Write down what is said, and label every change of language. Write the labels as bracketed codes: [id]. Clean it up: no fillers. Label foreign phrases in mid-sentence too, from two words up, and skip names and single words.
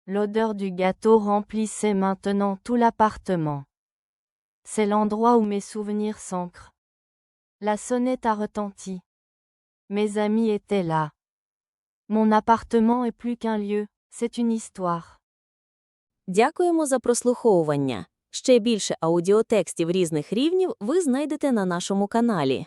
[fr] L'odeur du gâteau remplissait maintenant tout l'appartement. C'est l'endroit où mes souvenirs s'ancrent. La sonnette a retenti. Mes amis étaient là. Mon appartement est plus qu'un lieu, c'est une histoire. [uk] Дякуємо за прослуховування. Ще більше аудіотекстів різних рівнів ви знайдете на нашому каналі.